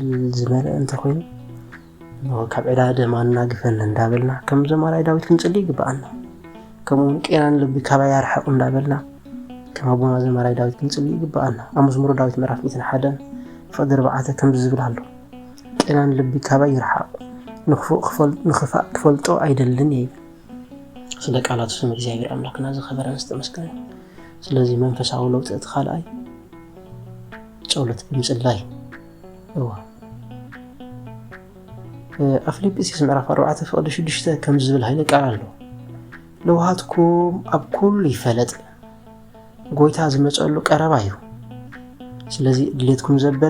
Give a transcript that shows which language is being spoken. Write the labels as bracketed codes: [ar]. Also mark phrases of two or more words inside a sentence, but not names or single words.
[ti] ዝመልአ እንተኾይኑ ካብ ዕዳደ ማንና ግፈን እንዳበልና ከም ዘማራይ ዳዊት ክንጸልይ ይግባአና ከምኡን ቄናን ልቢ ካባይ ያርሐቁ እንዳበልና ከም ኣቦና ዘማራይ ዳዊት ክንጸልይ ይግባአና መዝሙረ ዳዊት ምዕራፍ 101 ፍቕዲ 4 ከም ዝብል ኣሎ ቄናን ልቢ ካባይ ይርሐቁ ንኽፋእ ክፈልጦ አይደልን ይብል ስለ ቃላቱ ስም እግዚአብሔር አምላክና ዝኸበረን ዝተመስገነ ስለዚህ መንፈሳዊ ለውጥ ተኻልአይ ጸሎት ብምጽላይ አፍልጵስዩስ ምዕራፍ 4 ፍቕዲ 6 ከም ዝብል ሃይለ ቃል ኣሎ ለውሃትኩም ኣብ ኩሉ ይፈለጥ ጎይታ ዝመጸሉ ቀረባ እዩ ስለዚህ ድሌትኩም ዘበለ